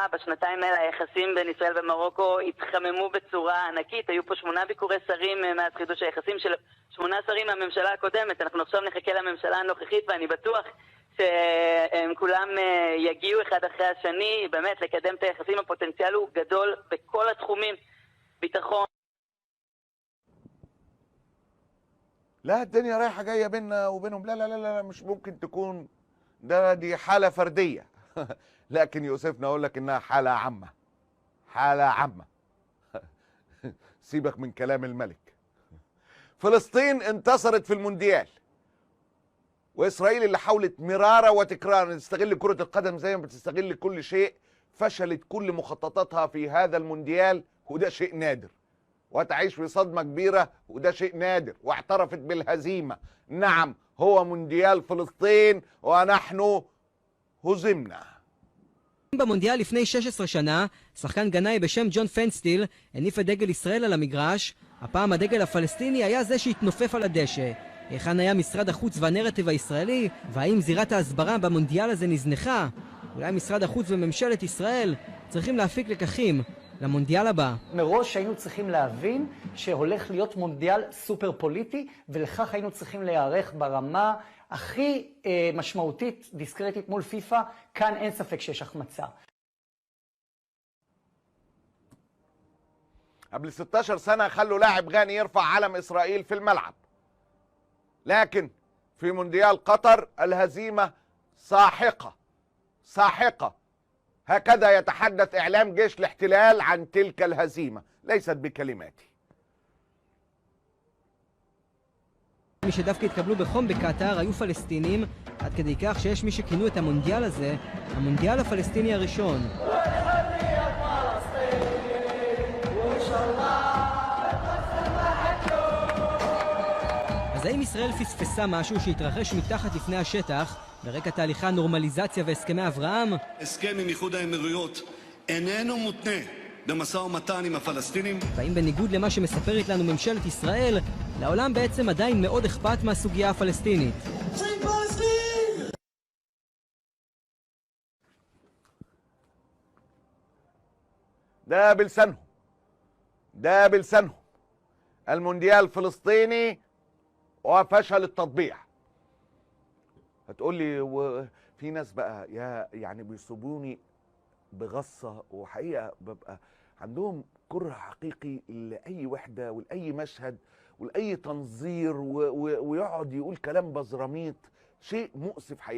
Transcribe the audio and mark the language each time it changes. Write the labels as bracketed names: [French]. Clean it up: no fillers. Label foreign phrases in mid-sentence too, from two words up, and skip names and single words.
[Hebrew] בשנתיים האלה היחסים בין ישראל ומרוקו התחממו בצורה ענקית. היו פה 8 ביקורי שרים מאז חידוש היחסים של 8 שרים מהממשלה הקודמת. אנחנו עכשיו נחכה לממשלה הנוכחית, ואני בטוח שהם כולם יגיעו אחד אחרי השני באמת לקדם את היחסים. הפוטנציאל הוא גדול בכל התחומים, ביטחון. [Arabic] لا الدنيا رايحة جاية بيننا وبينهم، لا لا لا لا، مش ممكن تكون دي حالة فردية. لكن يوسفنا اقول لك انها حالة عامة، حالة عامة. سيبك من كلام الملك. فلسطين انتصرت في المونديال، واسرائيل اللي حاولت مرارا وتكرارا تستغل كرة القدم زي ما بتستغل كل شيء، فشلت كل مخططاتها في هذا المونديال، وده شيء نادر. وتعيش في صدمة كبيرة، وده شيء نادر. واعترفت بالهزيمة. نعم، هو مونديال فلسطين ونحن هزمنا. [Hebrew] במונדיאל לפני 16 שנה, שחקן גנאי בשם ג'ון פנסטיל הניף את דגל ישראל על המגרש. הפעם הדגל הפלסטיני היה זה שהתנופף על הדשא. היכן היה משרד החוץ והנרטיב הישראלי, והאם זירת ההסברה במונדיאל הזה נזנחה? אולי משרד החוץ וממשלת ישראל צריכים להפיק לקחים למונדיאל הבא. מראש היינו צריכים להבין שהולך להיות מונדיאל סופר פוליטי, ולכך היינו צריכים להיערך ברמה הכי משמעותית, דיסקרטית מול פיפ"א. כאן אין ספק שיש החמצה. [Arabic] قبل 16 سنة خلوا لاعب غاني يرفع علم إسرائيل في الملعب، لكن في مونديال قطر الهزيمة ساحقة ساحقة. هكذا يتحدث إعلام جيش الاحتلال عن تلك الهزيمة، ليست بكلماتي. [Hebrew] מי שדווקא התקבלו בחום בקטר היו פלסטינים, עד כדי כך שיש מי שכינו את המונדיאל הזה המונדיאל הפלסטיני הראשון. אז האם ישראל פספסה משהו שהתרחש מתחת לפני השטח ברקע תהליכי הנורמליזציה והסכמי אברהם? הסכם עם איחוד האמירויות איננו מותנה במשא ומתן עם הפלסטינים. והאם בניגוד למה שמספרת לנו ממשלת ישראל, לעולם בעצם עדיין מאוד אכפת מהסוגיה הפלסטינית? [Arabic] ده بلسانهم المونديال فلسطيني وفشل التطبيع. هتقول لي وفي ناس بقى يعني بيصيبوني بغصة، وحقيقة ببقى عندهم كره حقيقي لأي وحدة ولأي مشهد ولأي تنظير ويقعد يقول كلام بزراميط، شيء مؤسف حقيقة.